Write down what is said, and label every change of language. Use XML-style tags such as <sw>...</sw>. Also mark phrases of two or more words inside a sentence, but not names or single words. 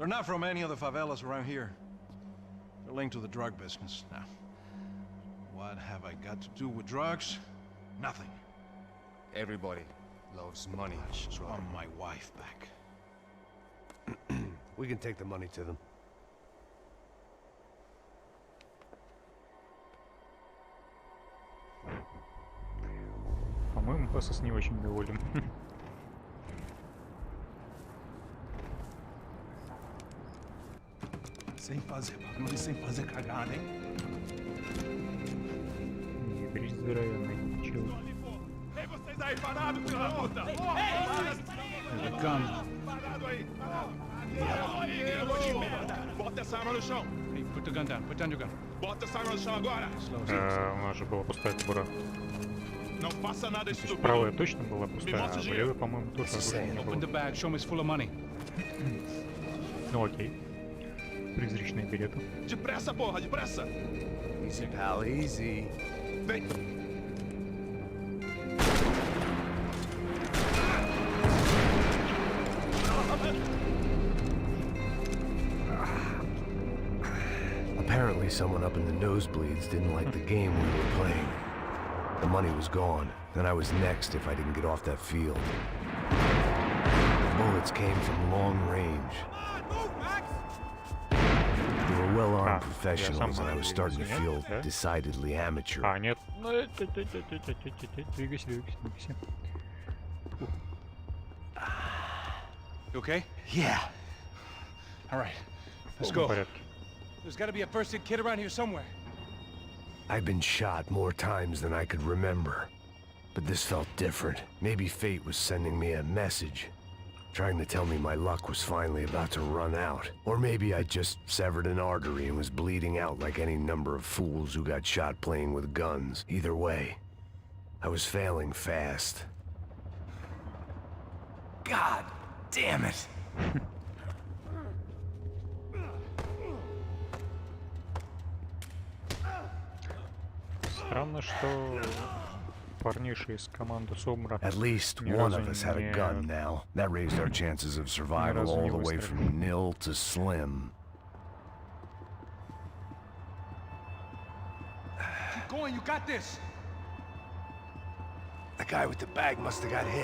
<en>They're not from any of the favelas around here. They're linked to the drug business. Now, what have I got to do with drugs? Nothing. Everybody loves money. I just want my wife back. We can take the money to them.</en> <ru>По-моему, Пасос не очень доволен.</ru> <pt>Sem fazer barulho, sem fazer cagada, hein?</pt> <ru>Игрись здоровенный, чел.</ru> <pt>Ei, vocês aí parados, filha da puta!</pt> <en>The gun.</en> <pt>Parado aí! Bota essa arma no chão!</pt> <en>Hey, put the gun down. Put down your gun.</en> <pt>Bota essa arma no chão agora!</pt> <ru>У нас же была пустая кобура.</ru> <pt>Não faça nada</pt> <ru>То есть</ru> <pt>estúpido!</pt> <ru>правая точно была пустая, а левая, по-моему, тоже оружия не</ru> <en>Open the</en> <ru>было.</ru> <en>bag. Show me it's full of money.</en> <ru>Ну окей. Призрачные билеты.</ru> <pt>Depressa, porra, depressa!</pt> <en>Easy, pal, easy.</en> <pt>Vem!</pt> <en>Apparently someone up in the nosebleeds didn't like the game we were playing. The money was gone, and I was next if I didn't get off that field. The bullets came from long range. They were well-armed professionals, and I was starting to feel decidedly amateur.</en> <ru>А, нет. Двигайся, двигайся, двигайся.</ru> <en>You okay? Yeah. All right. Let's</en> <ru>В</ru> <en>go.</en> <ru>порядке.</ru> <en>There's got to be a first-aid kit around here somewhere. I've been shot more times than I could remember. But this felt different. Maybe fate was sending me a message, trying to tell me my luck was finally about to run out. Or maybe I just severed an artery and was bleeding out like any number of fools who got shot playing with guns. Either way, I was failing fast. God damn it!</en> <ru>Странно, что парниша из команды Сомбра</ru> <en>At least</en> <ru>ни</ru> <en>one</en> <ru>разу</ru> <en>of us had a gun now. That raised our chances of survival</en> <ru>разу</ru> <en>all</en> <ru>не</ru> <en>the way</en> <ru>выстрелил.</ru> <en>from nil to slim. Keep going. You got this. The guy with the bag must have got hit.</en>